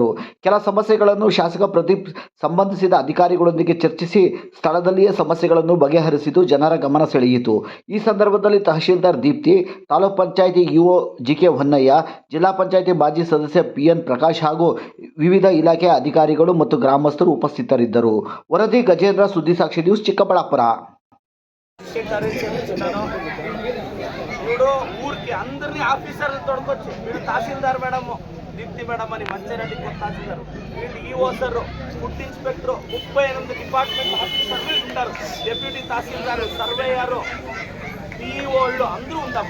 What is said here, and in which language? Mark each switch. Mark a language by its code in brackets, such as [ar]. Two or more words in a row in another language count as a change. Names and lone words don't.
[kn] ಕೆಲ ಸಮಸ್ಯೆಗಳನ್ನು ಶಾಸಕ ಪ್ರದೀಪ್ ಸಂಬಂಧಿಸಿದ ಅಧಿಕಾರಿಗಳೊಂದಿಗೆ ಚರ್ಚಿಸಿ ಸ್ಥಳದಲ್ಲಿಯೇ ಸಮಸ್ಯೆಗಳನ್ನು ಬಗೆಹರಿಸಿದ್ದು ಜನರ ಗಮನ ಸೆಳೆಯಿತು. ಈ ಸಂದರ್ಭದಲ್ಲಿ ತಹಶೀಲ್ದಾರ್ ದೀಪ್ತಿ, ತಾಲೂಕ್ ಪಂಚಾಯಿತಿ ಇಒ ಜಿಕೆ ಹೊನ್ನಯ್ಯ, ಜಿಲ್ಲಾ ಪಂಚಾಯಿತಿ ಮಾಜಿ ಸದಸ್ಯ ಪಿಎನ್ ಪ್ರಕಾಶ್ ಹಾಗೂ ವಿವಿಧ ಇಲಾಖೆಯ ಅಧಿಕಾರಿಗಳು ಮತ್ತು ಗ್ರಾಮಸ್ಥರು ಉಪಸ್ಥಿತರಿದ್ದರು. ವರದಿ ಗಜೇಂದ್ರ, ಸುದ್ದಿಸಾಕ್ಷಿ ನ್ಯೂಸ್, ಚಿಕ್ಕಬಳ್ಳಾಪುರ. [te] చూడు ఊరికి అందరినీ ఆఫీసర్లు తోడుకొచ్చి వీడు తహసీల్దార్ మేడము, దీప్తి మేడం అని మంచిరెడ్డి తహసీల్దార్, వీళ్ళు ఈఓ సార్, [en] food inspector, [te] 38 డిపార్ట్మెంట్ ఆఫీసర్లు ఉంటారు. డెప్యూటీ తహసీల్దార్, సర్వేయరు, పిఈఓళ్ళు అందరూ ఉంటాము.